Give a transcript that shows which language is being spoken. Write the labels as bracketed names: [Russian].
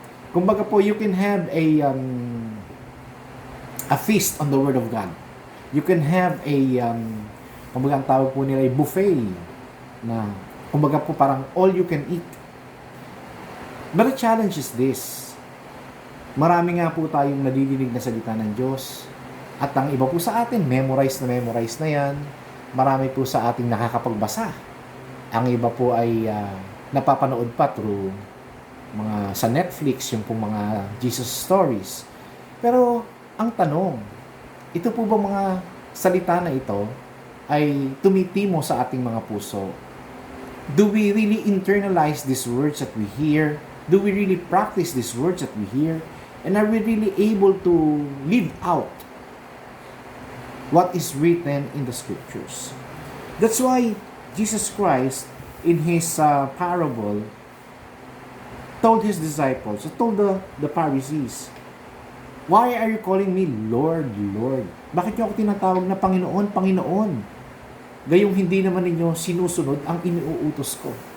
[Filipino] Kumbaga po, [English] you can have a feast on the Word of God. You can have [Filipino] kumbaga ang tawag po nila ay buffet na kumbaga po parang [English] all you can eat. But the challenge is this. [Filipino] Marami nga po tayong nadidinig na salita ng Diyos. At ang iba po sa atin, memorize na yan. Marami po sa ating nakakapagbasa. Ang iba po ay napapanood pa through mga sa Netflix, yung pong mga Jesus stories. Pero ang tanong, ito po ba mga salita na ito ay tumitimo sa ating mga puso? [English] Do we really internalize these words that we hear? Do we really practice these words that we hear? And are we really able to live out what is written in the scriptures? That's why Jesus Christ, in his parable, told his disciples, told the Pharisees, "Why are you calling me Lord, Lord? [Filipino] Bakit niyo ako tinatawag na Panginoon, Panginoon? Gayong hindi naman ninyo sinusunod ang iniuutos ko."